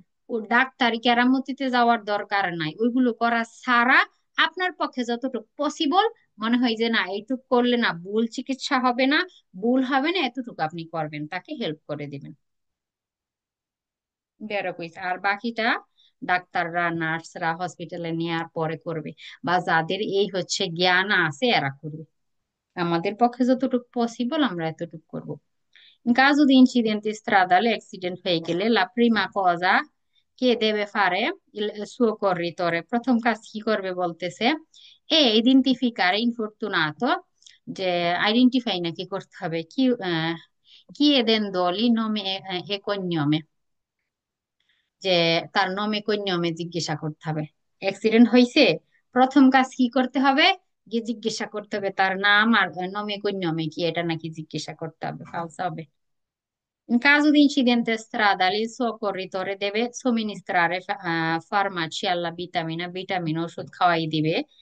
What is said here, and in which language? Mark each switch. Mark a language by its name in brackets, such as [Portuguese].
[Bangla] ও ডাক্তারি কেরামতিতে যাওয়ার দরকার নাই, ওইগুলো করা ছাড়া আপনার পক্ষে যতটুকু পসিবল মনে হয় যে না এইটুকু করলে না ভুল চিকিৎসা হবে না, ভুল হবে না, এতটুকু আপনি করবেন, তাকে হেল্প করে দিবেন, বেরো কইছে। আর বাকিটা ডাক্তাররা নার্সরা হসপিটালে নেওয়ার পরে করবে, বা যাদের এই হচ্ছে জ্ঞান আছে এরা করবে। আমাদের পক্ষে যতটুকু পসিবল আমরা এতটুকু করব। [Italian] In caso di incidente stradale, [Bangla] accident হয়ে গেলে, [Italian] la prima cosa che deve fare il suo corritore, [Bangla] প্রথম কাজ কি করবে বলতেছে, [Italian] e identificare infortunato, [Bangla] যে আইডেন্টিফাই নাকি করতে হবে, [Italian] কি chiedendogli nome e cognome, [Bangla] যে তার নমে কইন্যমে জিজ্ঞাসা করতে হবে। অ্যাক্সিডেন্ট হয়েছে, প্রথম কাজ কি করতে হবে, গিয়ে জিজ্ঞাসা করতে হবে তার নাম আর নমে কইন্যমে কি, এটা নাকি জিজ্ঞাসা করতে হবে, ফালসা হবে। [Italian] In caso di incidente stradale, il soccorritore deve somministrare farmaci alla vitamina, vitamina [Bangla] ওষুধ খাওয়াই দিবে।